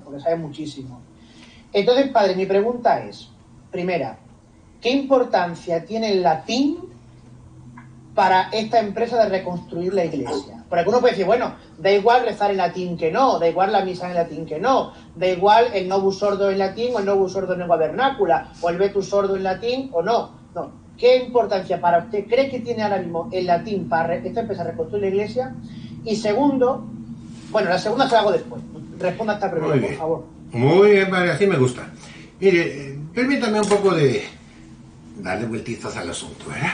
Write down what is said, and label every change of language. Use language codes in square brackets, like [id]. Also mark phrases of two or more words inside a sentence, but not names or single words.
[es] Porque sabe muchísimo. Entonces, padre, mi pregunta es, primera, ¿qué importancia tiene el latín para esta empresa de reconstruir la iglesia? Porque alguno puede decir, bueno, da igual rezar en latín que no, da igual la misa en latín que no, da igual el [la] novus ordo [es] en latín o el [la] novus ordo [es] en lengua vernácula, o el [la] vetus ordo [es] en latín o no. No. ¿Qué importancia para usted cree que tiene ahora mismo el latín para esta empresa de reconstruir la iglesia? Y segundo, bueno, la segunda se la hago después. Responda a esta pregunta, por favor. Muy bien, padre, así me gusta. Mire, permítame un poco de darle vueltizas al asunto, ¿verdad?